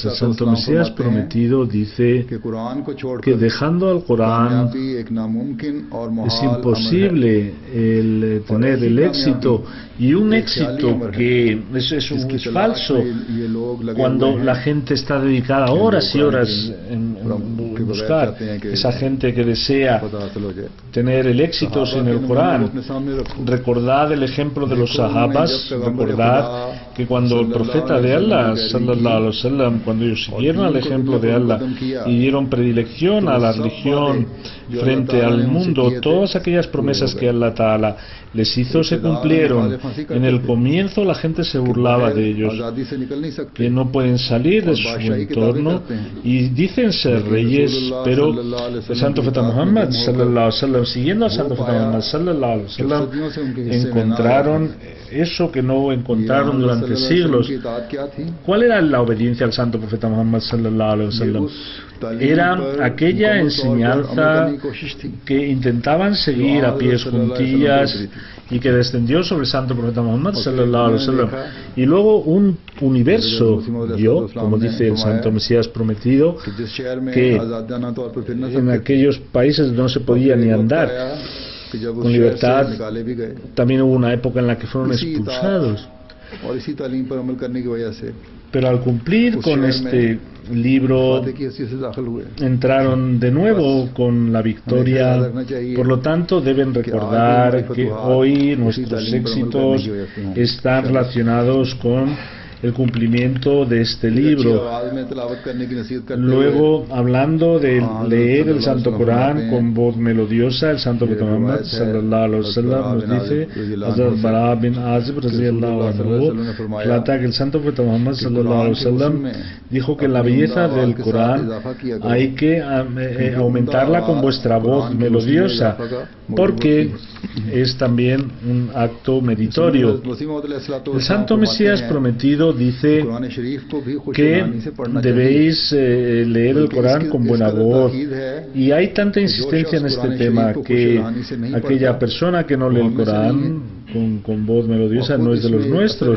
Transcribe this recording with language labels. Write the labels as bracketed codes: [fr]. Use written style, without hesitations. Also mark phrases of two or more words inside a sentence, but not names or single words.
[es] El Santo Mesías Prometido dice que dejando al Corán es imposible el tener el éxito, y un éxito que es falso, cuando la gente está dedicada horas y horas en buscar esa gente que desea tener el éxito en el Corán. Recordad el ejemplo de los sahabas, recordad que cuando el profeta de Allah, [ar] صلى الله عليه وسلم, [es] cuando ellos siguieron al ejemplo de Allah y dieron predilección a la religión frente al mundo, todas aquellas promesas que [ar] الله تعالى [es] les hizo se cumplieron. En el comienzo la gente se burlaba de ellos, que no pueden salir de su entorno, y dicen ser reyes, pero el Santo Profeta Muhammad [ar] صلى الله عليه وسلم, [es] siguiendo al Santo Profeta Muhammad [ar] صلى الله عليه وسلم, [es] encontraron eso que no encontraron durante siglos. ¿Cuál era la obediencia al Santo Profeta Muhammad [ar] صلى الله عليه وسلم? [es] Era aquella enseñanza que intentaban seguir a pies juntillas y que descendió sobre el Santo Profeta Muhammad [ar] صلى الله عليه وسلم. [es] Y luego un universo dio, como dice el Santo Mesías Prometido, que en aquellos países donde no se podía ni andar con libertad, también hubo una época en la que fueron expulsados. Pero al cumplir con este libro, entraron de nuevo con la victoria. Por lo tanto, deben recordar que hoy nuestros éxitos están relacionados con el cumplimiento de este libro. Luego, hablando de leer el Santo Corán con voz melodiosa, el Santo Profeta Muhammad [ar] صلى الله عليه وسلم [es] nos dice, Hazrat Bara bin Azib [ar] رضي الله عنه [es] relata que el Santo Profeta Muhammad [ar] صلى الله عليه وسلم [es] dijo que la belleza del Corán hay que aumentarla con vuestra voz melodiosa, porque es también un acto meritorio. El Santo Mesías Prometido dice que debéis leer el Corán con buena voz, y hay tanta insistencia en este tema que aquella persona que no lee el Corán con voz melodiosa no es de los nuestros.